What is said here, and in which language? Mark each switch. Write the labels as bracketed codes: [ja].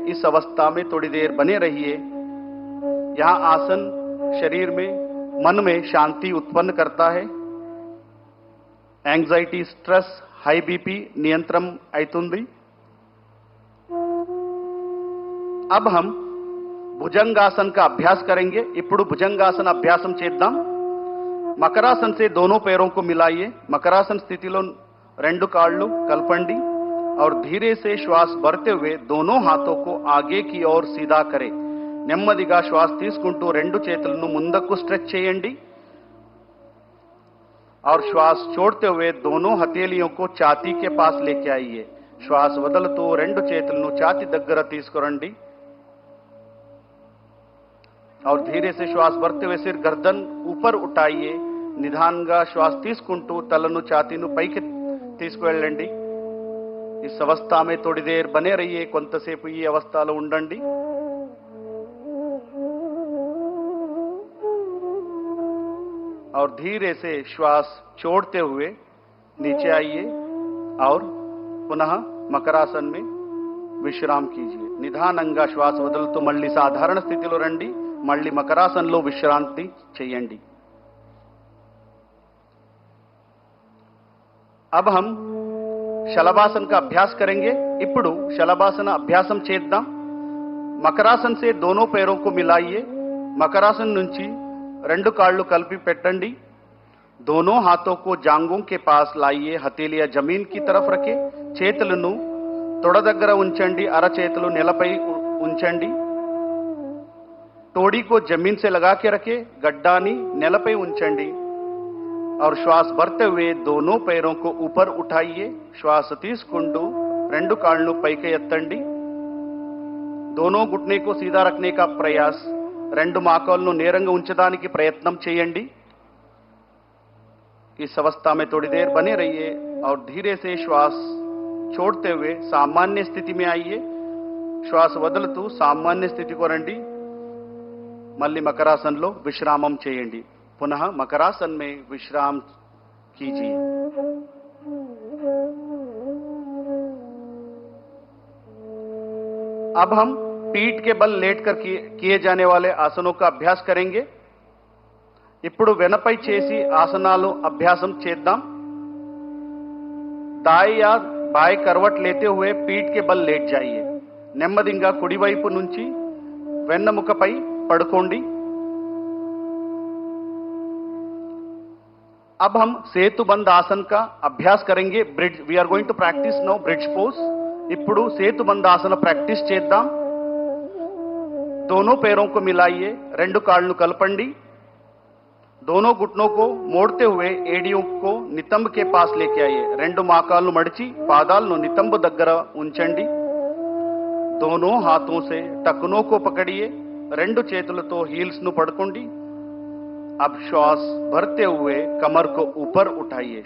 [hi] इस अवस्था में थोड़ी देर बने रहिए। यह आसन शरीर में, मन में शांति उत्पन्न करता है। [te] యాంగ్జైటీ స్ట్రెస్ హై బీపీ నియంత్రణ అవుతుంది. [hi] अब हम भुजंगासन का अभ्यास करेंगे. [te] ఇప్పుడు భుజంగాసన అభ్యాసం చేద్దాం. [hi] మకరాసన్ से दोनों पैरों को मिलाइए. [te] మకరాసన్ స్థితిలో రెండు కాళ్ళు కలపండి [hi] और धीरे से श्वास भरते हुए दोनों हाथों को आगे की ओर सीधा करें. [te] నెమ్మదిగా శ్వాస తీసుకుంటూ రెండు చేతులను ముందుకు స్ట్రెచ్ చేయండి [hi] और श्वास छोड़ते हुए दोनों हथेलियों को छाती के पास लेके आइए. श्वास [te] వదులుతూ రెండు చేతులను ఛాతీ దగ్గర తీసుకురండి [hi] और धीरे से श्वास भरते हुए सिर गर्दन ऊपर उठाइए. [te] నిదానంగా శ్వాస తీసుకుంటూ తలను ఛాతీను పైకి తీసుకువెళ్ళండి. [hi] इस अवस्था में थोड़ी देर बने रहिए. [te] కొంతసేపు ఈ అవస్థలో ఉండండి. [hi] और धीरे से श्वास छोड़ते हुए नीचे आइए और पुनः మకరాసన్ में విశ్రామ్ कीजिए. [te] నిదానంగా శ్వాస వదులుతూ మళ్ళీ సాధారణ స్థితిలో రండి. మళ్ళీ మకరాసన్లో విశ్రాంతి చేయండి. [hi] अब हम శలభాసన్ का अभ्यास करेंगे. [te] ఇప్పుడు శలభాసన అభ్యాసం చేద్దాం. [hi] మకరాసన్ से दोनों पैरों को मिलाइए. [te] మకరాసన్ నుంచి రెండు కాళ్ళు కలిపి పెట్టండి. [hi] दोनों हाथों को जांघों के पास लाइए. हथेलियां जमीन की तरफ रखें. [te] చేతులను తొడ దగ్గర ఉంచండి. అరచేతులు నేలపై ఉంచండి. [hi] तोड़ी को जमीन से लगा के रखे. [te] गड्डानी नेलपై ఉంచండి [hi] और श्वास भरते हुए दोनों पैरों को ऊपर उठाइए. [te] श्वास తీసుకుంటూ రెండు కాళ్ళు పైకి ఎత్తండి. [hi] दोनों घुटने को सीधा रखने का प्रयास. [te] రెండు మోకాళ్ళను నేరంగా ఉంచడానికి ప్రయత్నం చేయండి. [hi] इस अवस्था में थोड़ी देर बने रहिए और धीरे से श्वास छोड़ते हुए सामान्य स्थिति में आइए. [te] श्वास వదులుతూ సామాన్య స్థితికి రండి. మళ్ళీ మకరాసన్లో విశ్రామం చేయండి. [hi] पुनः मकरासन में विश्राम कीजिए. अब हम पीठ के बल लेटकर किए जाने वाले आसनों का अभ्यास करेंगे. [te] ఇప్పుడు వెనపై చేసి ఆసనాలు అభ్యాసం చేద్దాం. [hi] दाएं या बाएं करवट लेते हुए पीठ के बल लेट जाइए. [te] నెమ్మదిగా కుడివైపు నుంచి వెన్నెముకపై పడుకోండి. [hi] अब हम సేతుబంధ आसन का अभ्यास करेंगे. [en] Bridge we are going to practice now bridge pose. [te] ఇప్పుడు సేతుబంధ ఆసన ప్రాక్టీస్ చేద్దాం. [hi] दोनों पैरों को मिलाइए. [te] రెండు కాళ్ళు కలపండి. [hi] दोनों घुटनों को मोड़ते हुए एडियों को नितंब के पास लेके आइए. [te] రెండు మోకాళ్ళు మడిచి పాదాలను నితంబు దగ్గర ఉంచండి. [hi] दोनों हाथों से टखनों को पकड़िए. [te] రెండు చేతులతో హీల్స్ ను పట్టుకోండి. [hi] अब श्वास भरते हुए कमर को ऊपर उठाइए.